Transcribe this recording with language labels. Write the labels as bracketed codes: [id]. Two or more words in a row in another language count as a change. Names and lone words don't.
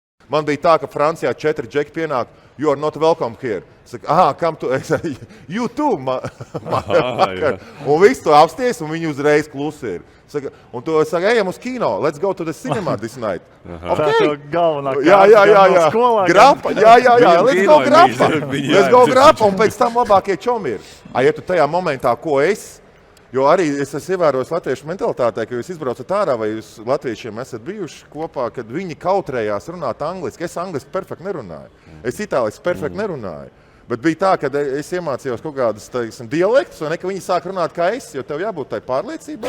[lv] Man bija tā, ka Francijā 4 džeki pienāk, [en] you are not welcome here. [lv] Saka, kam tu? [en] You too, [lv] un viss to apsties, un viņi uzreiz klusi ir. Saka, un tu saka, ejam uz kino, [en] let's go to the cinema this night. [lv] Okay. Tā galvenā jā. Grapa, jā, [en] let's go [lv] grapa, un pēc tam labākie čomi ir. Ja tu tajā momentā, ko jo arī es esmu ievērojis latviešu mentalitātē, ka jūs izbraucat ārā vai jūs latviešiem esat bijuši kopā, kad viņi kautrējās runāt angliski. Es angliski perfekti nerunāju. Es itāliski perfekti nerunāju. Bet bija tā, ka es iemācījos kaut kādas dialektus, vai ne, ka viņi sāk runāt kā es, jo tev jābūt tai pārliecībai.